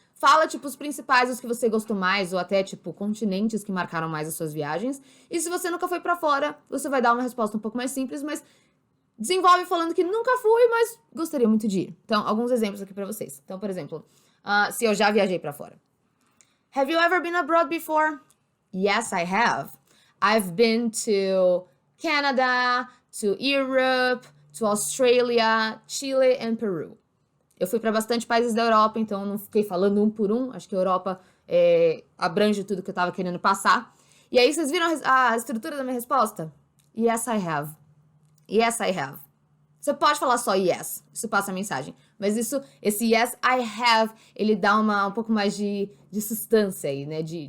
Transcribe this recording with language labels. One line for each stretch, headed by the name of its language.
Portuguese: Fala, tipo, os principais, os que você gostou mais, ou até, tipo, continentes que marcaram mais as suas viagens. E se você nunca foi pra fora, você vai dar uma resposta um pouco mais simples, mas desenvolve falando que nunca fui, mas gostaria muito de ir. Então, alguns exemplos aqui pra vocês. Então, por exemplo, se eu já viajei pra fora.
English: Have you ever been abroad before? Yes, I have. I've been to Canada, to Europe, to Australia, Chile and Peru.
Portuguese: Eu fui para bastante países da Europa, então eu não fiquei falando um por um. Acho que a Europa abrange tudo que eu estava querendo passar. E aí, vocês viram a estrutura da minha resposta?
English: Yes, I have. Yes, I have.
Portuguese: Você pode falar só yes, isso passa a mensagem. Mas esse
English: yes, I have,
Portuguese: ele dá um pouco mais de substância aí, né?